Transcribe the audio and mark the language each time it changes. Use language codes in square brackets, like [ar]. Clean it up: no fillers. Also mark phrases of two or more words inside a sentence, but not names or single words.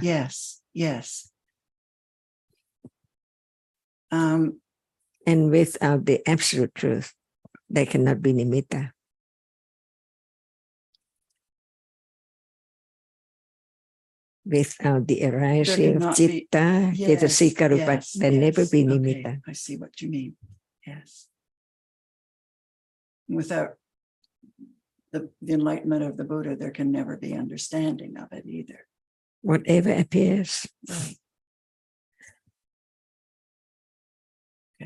[en] Yes, yes. And without the absolute truth, there cannot be nimitta. Without the arising of [pi] citta, cetasika rupa, [en] there never be nimitta. Okay, I see what you mean. Yes. Without the enlightenment of the Buddha, there can never be understanding of it either. Whatever appears. Right. Okay.